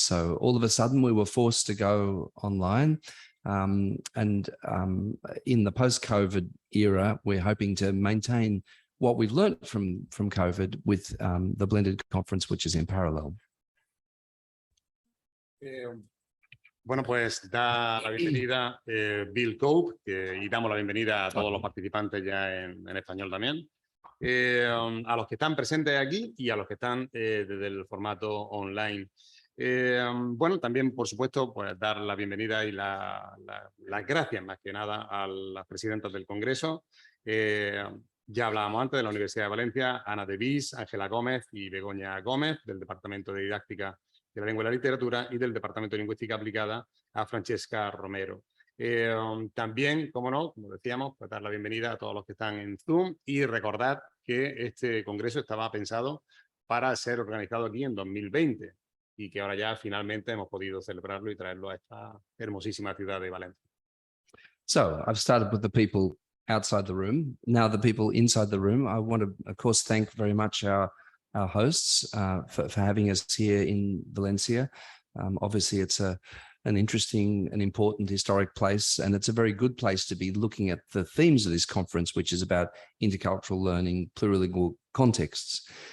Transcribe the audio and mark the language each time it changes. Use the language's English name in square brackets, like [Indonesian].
[English] So all of a sudden we were forced to go online. In the post-COVID era, we're hoping to maintain what we've learned from COVID with the blended conference, which is in parallel. [Spanish] Bueno, pues da la bienvenida Bill Cope y damos la bienvenida a todos los participantes ya en español también, a los que están presentes aquí y a los que están desde el formato online. Bueno, también, por supuesto, pues dar la bienvenida y las gracias más que nada a las presidentas del Congreso. Ya hablábamos antes de la Universidad de Valencia, Ana de Vis, Ángela Gómez y Begoña Gómez, del Departamento de Didáctica de la Lengua y la Literatura, y del Departamento de Lingüística Aplicada a Francesca Romero. También, como no, como decíamos, pues dar la bienvenida a todos los que están en Zoom y recordar que este congreso estaba pensado para ser organizado aquí en 2020 y que ahora ya finalmente hemos podido celebrarlo y traerlo a esta hermosísima ciudad de Valencia. [English] So I've started with the people outside the room. Now the people inside the room, I want to, of course, thank very much our hosts for having us here in Valencia. Obviously, it's an interesting and important historic place, and it's a very good place to be looking at the themes of this conference, which is about intercultural learning, plurilingual contexts.